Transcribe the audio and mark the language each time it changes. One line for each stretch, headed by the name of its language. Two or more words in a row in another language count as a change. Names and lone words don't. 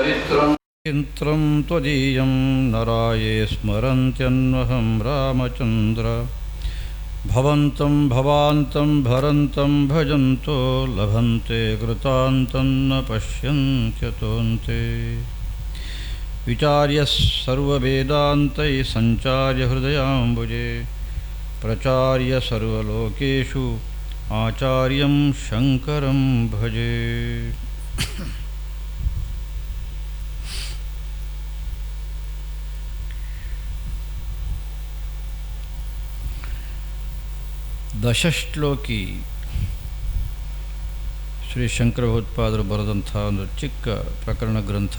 Sanskrit: चित्रं त्वदीयं नराये स्मरन्त्यन्वहं रामचन्द्र भवन्तं भवान्तं भरन्तं भजन्तो लभन्ते कृतान्तं न पश्यन्त्यतोऽन्ते विचार्य सर्ववेदान्तैः सञ्चार्य हृदयाम्बुजे प्रचार्य सर्वलोकेषु आचार्यं शङ्करं भजे।
Kannada: ದಶಶ್ಲೋಕಿ ಶ್ರೀ ಶಂಕರ ಭಗವತ್ಪಾದರು ಬರೆದಂಥ ಒಂದು ಚಿಕ್ಕ ಪ್ರಕರಣ ಗ್ರಂಥ.